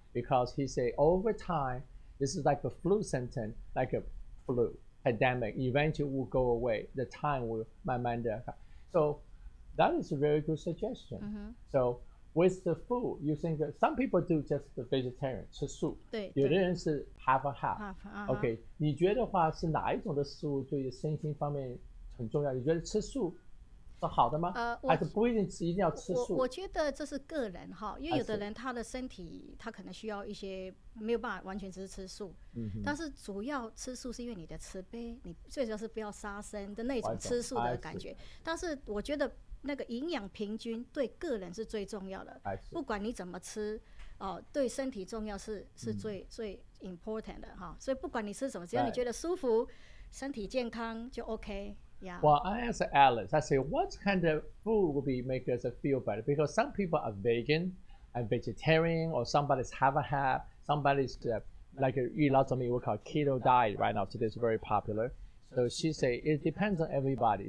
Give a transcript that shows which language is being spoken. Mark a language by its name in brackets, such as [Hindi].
[English] Because he say over time, this is like a flu symptom, like a flu pandemic. Eventually will go away. The time will [Chinese] 慢慢的. [English] So that is a very good suggestion. So with the food, you think that some people do just the vegetarian, [Chinese] 吃素，对，有的对人是 [English] half and half. [Chinese] OK， 你觉得话是哪一种的食物对身心方面很重要？你觉得吃素是好的吗？还是不一定一定要吃素？我觉得这是个人哈，因为有的 [English] I see [Chinese] 人他的身体他可能需要一些没有办法完全只是吃素，但是主要吃素是因为你的慈悲，你最主要是不要杀生的那种吃素的感觉。但是我觉得那个营养平均对个人是最重要的， [English] I see [Chinese] 不管你怎么吃，对身体重要是最 [English] important [Chinese] 的哈。所以不管你吃什么，只要你觉得舒服，身体健康就 OK。 [English] Yeah. Well, I asked Alice, I say, what kind of food would be make us feel better? Because some people are vegan and vegetarian, or somebody's have a half, somebody's like eat lots of meat, we call keto diet right now. Today is very popular. So she say it depends on everybody.